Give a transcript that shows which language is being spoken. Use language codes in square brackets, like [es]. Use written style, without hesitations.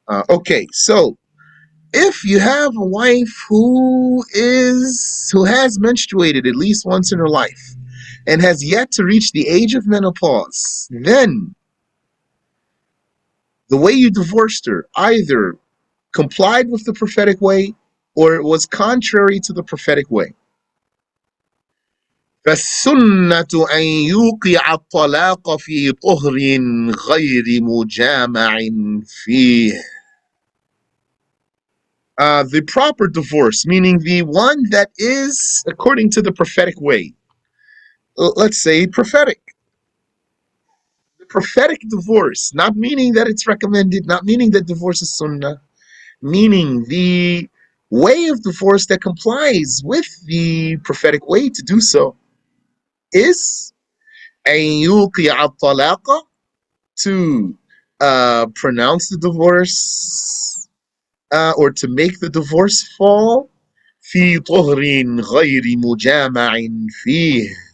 [en] Okay, so if you have a wife who has menstruated at least once in her life and has yet to reach the age of menopause, then the way you divorced her either complied with the prophetic way or it was contrary to the prophetic way. [ar] فالسنة أن يوقع الطلاق في طهر غير مجامع فيه. [en] The proper divorce, meaning the one that is according to the prophetic way. Let's say prophetic. The prophetic divorce, not meaning that it's recommended, not meaning that divorce is sunnah, meaning the way of divorce that complies with the prophetic way to do so is [ar] أن يوقع الطلاق, [en] to pronounce the divorce or to make the divorce fall [ar] في طهر غير مجامع فيه.